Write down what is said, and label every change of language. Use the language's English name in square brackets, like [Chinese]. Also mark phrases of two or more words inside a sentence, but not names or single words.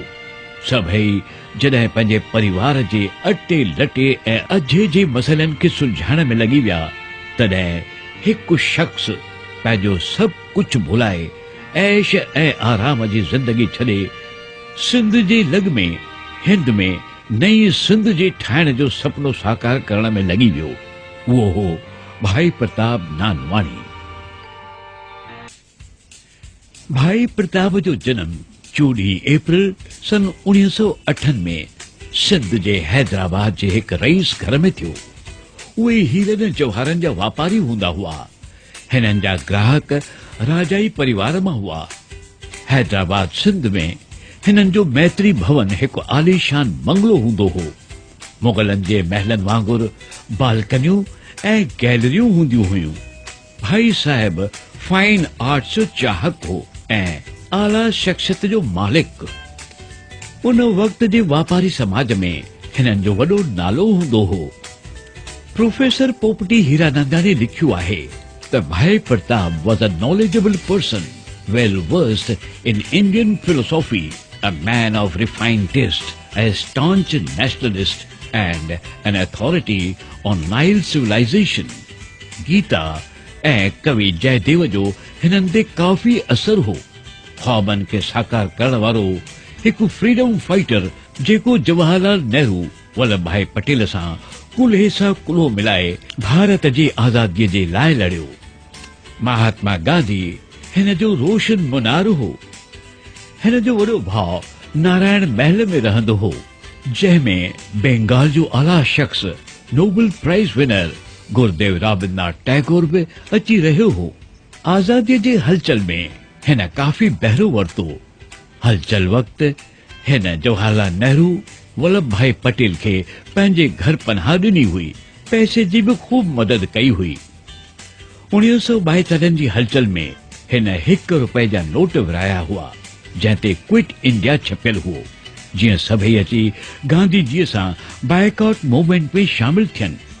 [Sindhi] सभई जॾहिं पंहिंजे परिवार जे अटे लटे ऐं अझे जे मसइलनि खे सुलझाइण में लॻी विया, तॾहिं हिकु शख़्स पंहिंजो सभु कुझु भुलाए ऐश ऐं आराम जी ज़िंदगी छॾे सिंध जे लॻ में हिंद में नई सिंध जे ठाहिण जो सपनो साकार करण में लॻी वियो। उहो हो भाई प्रताप नानवाणी। भाई प्रताप जो जन्म 14 अप्रैल सन 1908 में सिंध जे हैदराबाद जे हिकु रईस घर में थियो। उहे हीरनि जवाहरनि जा वापारी हूंदा हुआ। हिननि जा ग्राहक राजाई परिवार मां हुआ। हैदराबाद सिंध में हिननि जो मैत्री भवन हिकु आलीशान बंगलो हूंदो हो। मुग़लनि जे महलनि वांगुरु बालकनियूं ऐं गैलरियूं हूंदियूं हुयूं। भाई साहिब फाइन आर्ट्स जो चाहक हो ऐं आला शख्सियत जो मालिक। उन वक़्त जे वापारी समाज में हिननि जो वॾो नालो हूंदो हो। प्रोफेसर पोपटी हीरानंदानी लिखियो आहे त भाई प्रताप [English] was a knowledgeable person, well versed in Indian philosophy, a man of refined taste, a staunch nationalist and an authority on Nile civilization. [Sindhi] गीता ऐं कवि जयदेव जो हिननि ते काफ़ी असर हो। ख्वाबनि खे साकार करण वारो हिकु [English] freedom fighter [Sindhi] जेको जवाहरलाल नेहरू वल्लभ भाई पटेल सां कुल्हे सां कुल्हो मिलाए भारत जी आज़ादीअ जे लाइ लड़ियो। महात्मा गांधी हिन जो रोशन मुनारो हो। हिन जो वॾो भाउ नारायण महल में रहंदो हो, जंहिंमें बंगाल जो आला शख्स [English] Nobel Prize winner [Sindhi] गुरुदेव रवींद्रनाथ टैगोर बि अची रहियो हो। आज़ादीअ जे हलचल में हिन काफ़ी बहिरो वरितो। हलचल वक़्तु हिन जवाहरलाल नेहरू वल्लभ भाई पटेल खे पंहिंजे घर पनाह ॾिनी हुई। पैसे जी बि खूब मदद कई हुई। 1972 जी हलचल में हिन ₹1 जा नोट विराया हुआ, जंहिं ते क्विट इंडिया छपियल हुओ, जीअं सभई अची गांधी जीअ सां [English] boycott movement [Sindhi] में शामिल थियनि।